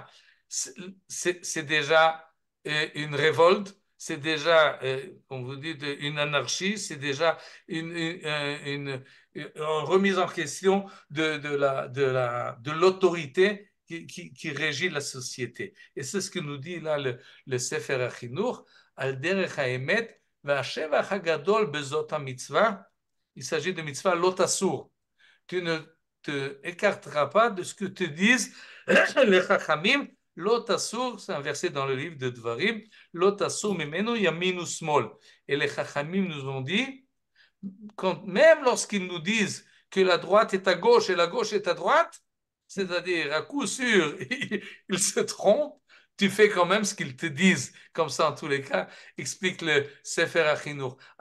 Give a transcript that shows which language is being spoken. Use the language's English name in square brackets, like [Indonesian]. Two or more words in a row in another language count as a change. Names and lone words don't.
[French] C'est déjà une révolte, c'est déjà, comme vous dites, une anarchie, c'est déjà une remise en question de l'autorité qui régit la société. Et c'est ce que nous dit là le Sefer HaChinuch, [Hebrew] על דרך האמת, והשבח הגדול בזאת המצווה, [French] il s'agit de [Hebrew] מצוות לא תסור. [French] Tu ne te écarteras pas de ce que te disent les chachamim. [Hebrew] לא תסור, [French] c'est un verset dans le livre de Dvarim, [Hebrew] לא תסור ממנו ימין ושמאל. [French] Et les chachamim nous ont dit, même lorsqu'ils nous disent que la droite est à gauche et la gauche est à droite, c'est-à-dire à coup sûr, ils se trompent, tu fais quand même ce qu'ils te disent. Comme ça, en tous les cas, explique le Sefer HaChinuch.